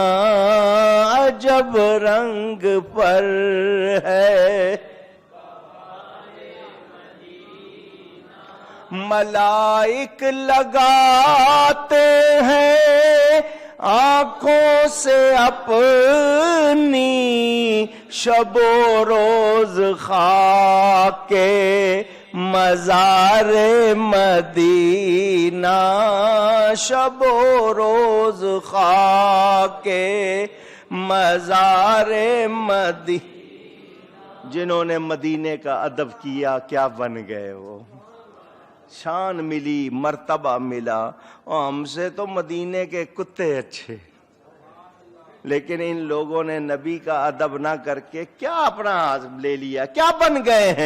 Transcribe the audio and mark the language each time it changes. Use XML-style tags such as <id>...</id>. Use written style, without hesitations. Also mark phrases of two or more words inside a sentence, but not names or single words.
<ur>عجب رنگ پر ہے ملائک لگاتے ہیں آنکھوں سے اپنی، شب و روز خاک مزار مدینہ. شب و روز خاک مزار مدینہ. جنہوں نے مدینے کا ادب کیا کیا بن گئے، وہ شان ملی، مرتبہ ملا. اور ہم سے تو مدینے کے کتے اچھے، لیکن ان لوگوں نے نبی کا ادب نہ کر کے کیا اپنا لے لیا، کیا بن گئے ہیں.</ur>